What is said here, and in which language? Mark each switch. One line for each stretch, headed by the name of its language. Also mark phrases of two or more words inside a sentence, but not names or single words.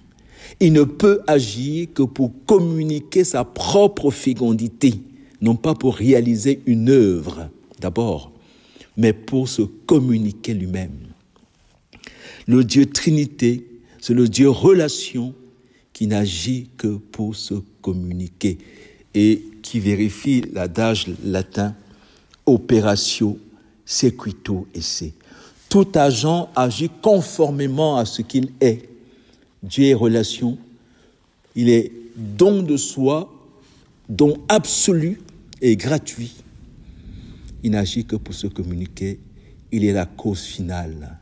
French: Il ne peut agir que pour communiquer sa propre fécondité, non pas pour réaliser une œuvre d'abord, mais pour se communiquer lui-même. Le Dieu Trinité, c'est le Dieu relation qui n'agit que pour se communiquer et qui vérifie l'adage latin
Latin: operatio sequitur esse.
French: Tout agent agit conformément à ce qu'il est. Dieu est relation, il est don de soi, don absolu et gratuit. Il n'agit que pour se communiquer, il est la cause finale.